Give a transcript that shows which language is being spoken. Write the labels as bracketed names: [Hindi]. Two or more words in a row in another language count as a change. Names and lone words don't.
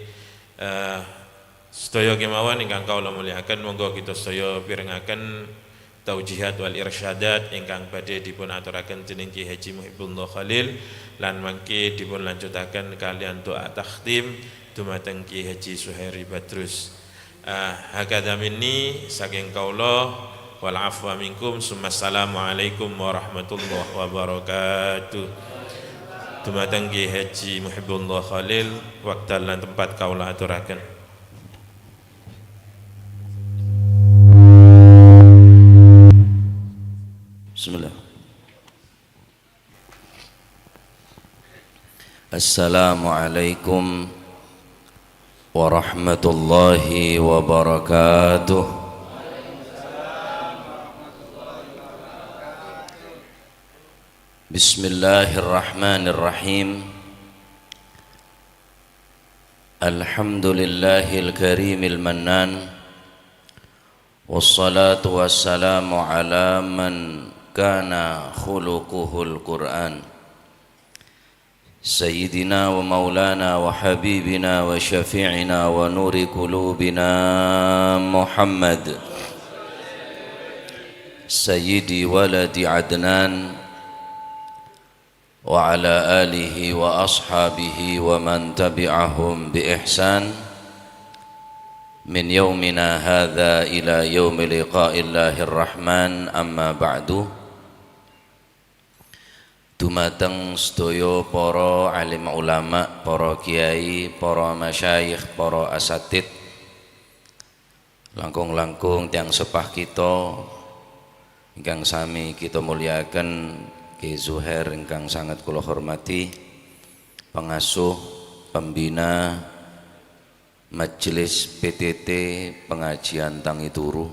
[Javanese] Sedaya kemawon ingkang kawula mulyakaken, monggo kita sedaya pirengaken [Arabic] توجيهات والإرشادات [Javanese] ingkang badhe dipun aturaken dening Ki Haji Muhibbullah Khalil, lan mangke dipun lanjutaken kalian doa takhtim dumateng Ki Haji Suhairi Badrus. [Arabic] هكذا مني [Javanese] saking kaula [Arabic] والعفو منكم، ثم السلام عليكم ورحمة الله وبركاته. [Javanese] Dumateng Ki Haji Muhibbullah Khalil, wekdal lan tempat kaula aturaken. [Arabic] Bismillah. السلام عليكم ورحمة الله وبركاته. بسم الله الرحمن الرحيم. الحمد لله الكريم المنان، والصلاة والسلام على من كان خلقه القرآن، سيدنا ومولانا وحبيبنا وشفيعنا ونور قلوبنا محمد سيد ولد عدنان وعلى آله وأصحابه ومن تبعهم بإحسان من يومنا هذا إلى يوم لقاء الله الرحمن، أما بعد. [Javanese] Dumateng sedaya para alim ulama, para kiai, para masyayikh, para asatid, langkung-langkung tiyang sepah kita ingkang sami kita muliakan, Ki Zuhair ingkang sangat kula hormati, pengasuh, pembina Majelis PTT Pengajian Tangi Turu.